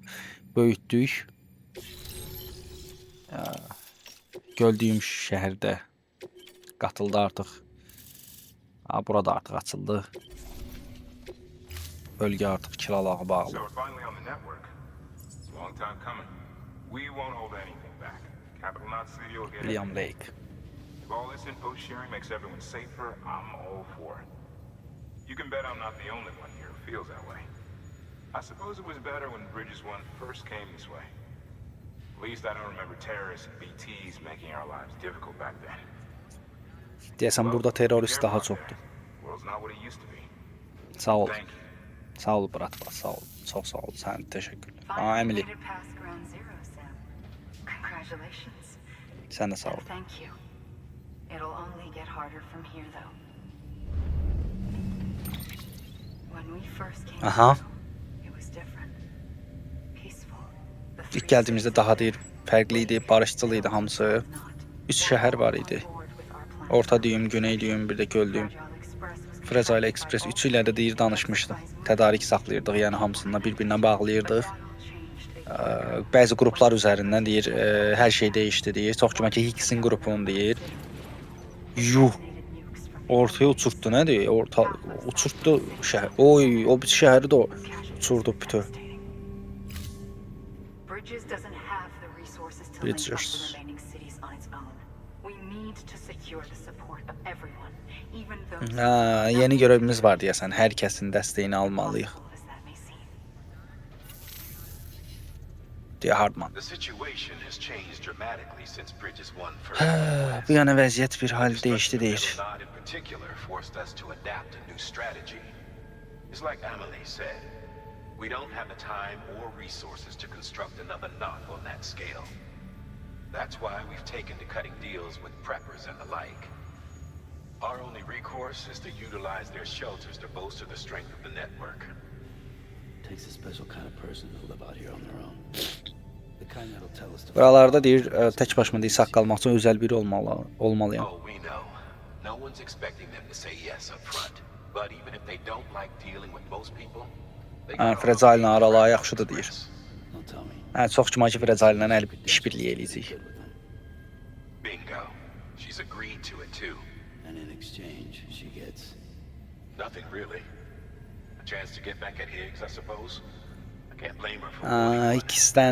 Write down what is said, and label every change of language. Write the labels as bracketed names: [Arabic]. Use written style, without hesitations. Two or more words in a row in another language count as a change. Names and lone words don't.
[Azerbaijani] Böyütdük. Gördüyüm şəhərdə qatıldı artıq. Burada artıq açıldı. Bölgə artıq kiralağa bağlı. [English] So we're finally on the network. It's a long time coming. We won't hold anything back. Capital Knot City will get William everything. Lake. If all this info sharing makes everyone safer, I'm all for it. You can bet I'm not the only one here who feels that way. I suppose it was better when Bridges 1 first came this way. At least I don't remember terrorists and BTs making our lives difficult back then. [Azerbaijani] Deyəsən burada terrorist daha çoxdur. [English] World's not what it used to be. [Azerbaijani] Sağ ol. [English] Thank you. [Azerbaijani] Sağ ol bratva, sağ ol. Çox sağ ol. Sən təşəkkürlər. [English] Finally Emily, made it past ground zero, Sam. Congratulations. [Azerbaijani] sən də sağ [English] And [Azerbaijani] ol. [English] thank you. It'll only get harder from here, though. When we first came Aha. through, it was different. Peaceful. The [Azerbaijani] İlk [English] three [Azerbaijani] gəldiyimizdə daha [English] cities [Azerbaijani] deyir, fərqli idi, barışçıl idi hamısı. 3 şəhər var idi. Orta düyüm, güney düyüm, bir də göl düyüm. Fragile Express 3 ilə də deyir danışmışdım. Tədarik saxlayırdıq, yəni hamısını bir-birinə bağlayırdıq. Bəzi qruplar üzərindən deyir, hər şey dəyişdi deyir. Çox güman ki, Hicks'in qrupunu deyir. Yuh, ortaya uçurtdu, nədir? Uçurtdu şəhər. Oy, o bir şəhəri də uçurdu bütün. [English] Bridges doesn't have the resources to link up Bridges. the remaining cities on its own. We need to secure the support of everyone, even those [Azerbaijani] Ha, yeni görevimiz var deyəsən. Hər kəsin dəstəyini almalıyıq. [English] impossible as that may seem. [Azerbaijani] Deyə Hardman. [English] The situation has changed dramatically since Bridges 1 first [Azerbaijani] Hə, [English] went [Azerbaijani] bu [English] west. [Azerbaijani] yana vəziyyət bir hal [English] The [Azerbaijani] dəyişdi [English] destruction [Azerbaijani] deyir. [English] of Metal Knot in particular forced us to adapt a new strategy. It's like Amelie said, we don't have the time or resources to construct another knot on that scale. That's why we've taken to cutting deals with preppers and the like. Our only recourse is to utilize their shelters to bolster the strength of the network. Takes a special kind of person to live out here on their own. The kind that'll tell us to [Azerbaijani] Buralarda deyir, tək başıma deyir, saqqalmaq üçün özəl biri olmalıyam. [English] Oh, we know. No one's expecting them to say yes up front. But even if they don't like dealing with most people, they [Azerbaijani] Hə, [English] got [Azerbaijani] Fragile ilə araları yaxşıdır deyir. [English] Don't tell me. [Azerbaijani] Hə, çox güman ki, Fragile ilə işbirliyi eləyəcək. [English] Good with them. Bingo. She's agreed to it too. And in exchange, she gets Nothing really. A chance to get back at Higgs, I suppose. I can't blame her for [Azerbaijani] Hə, [English] wanting one. [Azerbaijani] ikisindən